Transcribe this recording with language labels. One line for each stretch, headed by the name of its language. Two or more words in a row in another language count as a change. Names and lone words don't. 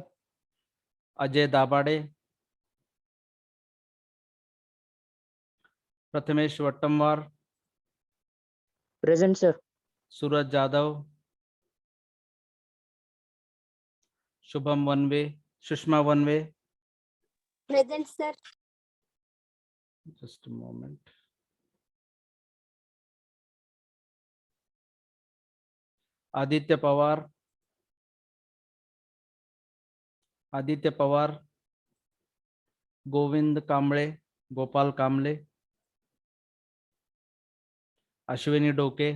English: Ajay Dabade, Prathamesh Vattamwar, Present, sir. Suraj Jadhav, Shubham Vanve, Shushma Vanve. Present, sir. Just a moment. Aditya Pawar, Govind Kamble, Gopal Kamble, Ashwini Doke,